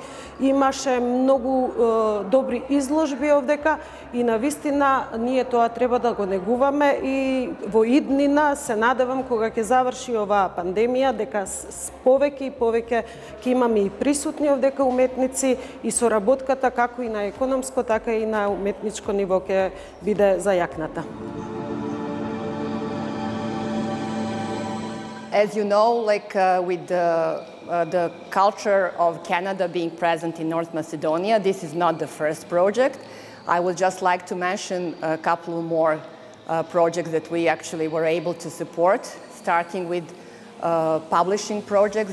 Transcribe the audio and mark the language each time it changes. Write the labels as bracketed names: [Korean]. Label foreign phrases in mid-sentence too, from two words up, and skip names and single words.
[Macedonian] Имаше многу добри изложби овдека и навистина ние тоа треба да го негуваме и во иднина се надевам кога ќе заврши оваа пандемија дека повеќе и повеќе ќе имаме и присутни овдека уметници и соработката како и на економско така и на уметничко ниво ќе биде зајакната. [English] As you know, with the culture of Canada being present in North Macedonia, this is not the first project. I would just like to mention a couple more projects that we actually were able to support, starting with publishing projects.